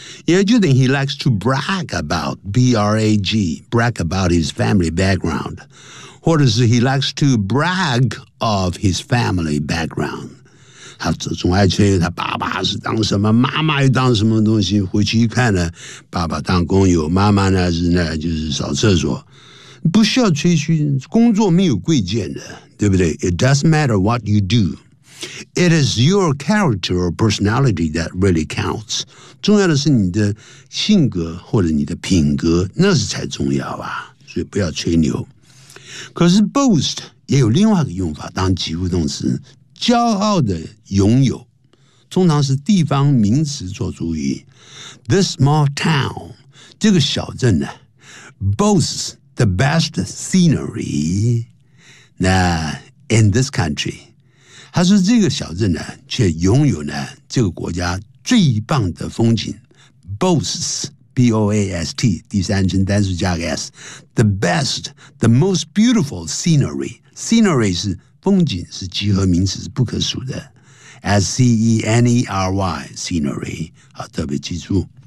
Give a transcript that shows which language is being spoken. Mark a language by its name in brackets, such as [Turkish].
[Chinese] 也就等于 [English] he likes to brag about, B-R-A-G, brag about his family background. [Chinese] 或者是 [English] he likes to brag of his family background. [Chinese] 他总爱吹他爸爸是当什么，妈妈又当什么东西。回去一看呢，爸爸当工友，妈妈呢是那就是扫厕所。不需要吹嘘，工作没有贵贱的，对不对 ？ [English] It doesn't matter what you do. It is your character or personality that really counts. [Chinese] 重要的是你的性格或者你的品格，那是才重要啊。所以不要吹牛。可是 boast 也有另外一个用法，当及物动词。骄傲的拥有，通常是地方名词做主语。 [English] This small town, [Chinese] 这个小镇呢 [English] boasts the best scenery in this country. [Chinese] 他说这个小镇呢，却拥有呢这个国家最棒的风景。 [English] Boasts, B-O-A-S-T, [Chinese] 第三人称单数加个 S, [English] the best, the most beautiful scenery. [Chinese] Scenery 是风景是集合名词，是不可数的 ，S-C-E-N-E-R-Y scenery 啊，特别记住。